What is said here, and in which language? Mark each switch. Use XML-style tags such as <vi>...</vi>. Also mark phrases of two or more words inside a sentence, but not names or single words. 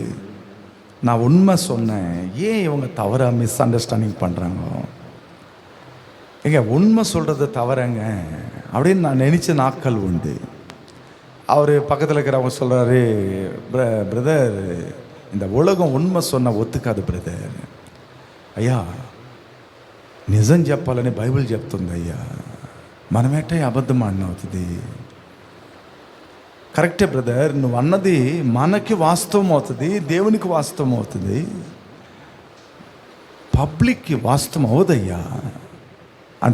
<ta>நான் உண்மை சொன்னேன், ஏன் இவங்க தவறாக</ta> <en>mis understanding</en> <ta>பண்ணுறாங்க? உண்மை சொல்கிறது தவறங்க அப்படின்னு நான் நினச்ச நாட்கள் உண்டு. அவர் பக்கத்தில் இருக்கிறவங்க சொல்கிறாரு, பிரதர், இந்த உலகம் உண்மை சொன்ன ஒத்துக்காது பிரதர்.</ta> <te>అయ్యా, నిజం చెప్పాలని బైబిల్ చెప్తుంది అయ్యా, మనమేటే అబద్ధం అవుతుంది. కరెక్టే బ్రదర్, నువ్వు అన్నది మనకి వాస్తవం అవుతుంది, దేవునికి వాస్తవం అవుతుంది, పబ్లిక్కి వాస్తవం అవదయ్యా అంటాడు.</te>